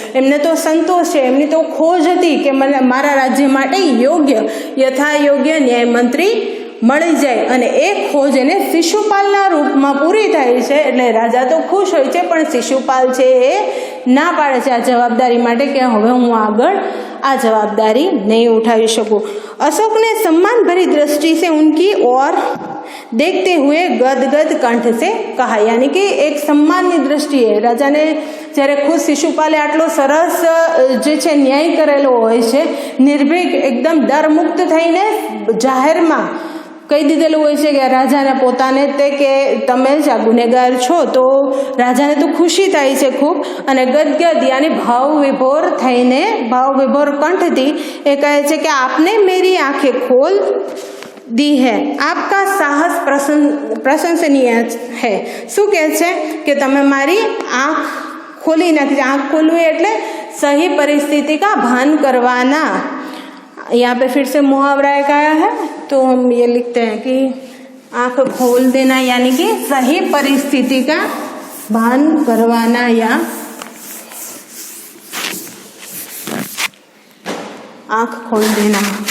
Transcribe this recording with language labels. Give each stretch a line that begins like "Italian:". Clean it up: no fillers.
Gujarati: એમને તો સંતોષ છે, એમની તો ખોજ હતી કે મને મારા રાજ્ય માટે યોગ્ય યથાયોગ્ય ન્યાયમંત્રી મળી જાય, અને એ ખોજ એને શિશુપાલના રૂપમાં પૂરી થાય છે. એટલે રાજા તો ખુશ હોય છે, પણ શિશુપાલ છે એ ના પાડે છે આ જવાબદારી માટે કે હવે હું આગળ આ
Hindi: जवाबदारी नहीं उठावी सकूं. अशोक ने सम्मान भरी दृष्टि से उनकी ओर देखते हुए गदगद कंठ से कहा, यानी कि एक सम्माननी दृष्टि है.
Gujarati: राजा ने જ્યારે ખુદ શિશુપાલે આટલો સરસ જે છે ન્યાય કરેલો હોય છે, નિર્ભીક એકદમ ડરમુક્ત થઈને જાહેરમાં કહી દીધેલું હોય છે કે રાજાને પોતાને તે કે તમે જ આ ગુનેગાર છો, તો રાજાને તો ખુશી થાય છે ખૂબ, અને ગદગદ યાની ભાવ વિભોર કંઠથી એ કહે છે કે
Hindi: આપને મેરી આંखें खोल दी है, आपका साहस प्रशंसनीय है.
Gujarati: શું કહે છે કે તમે મારી આંખ ખોલી નાખી. આંખ ખોલવી એટલે
Hindi: सही परिस्थिति का भान करवाना. यहाँ पे फिर से मुहावरा एक आया है, तो हम ये लिखते हैं कि आंख खोल देना यानी कि सही परिस्थिति का भान करवाना या आंख खोल देना.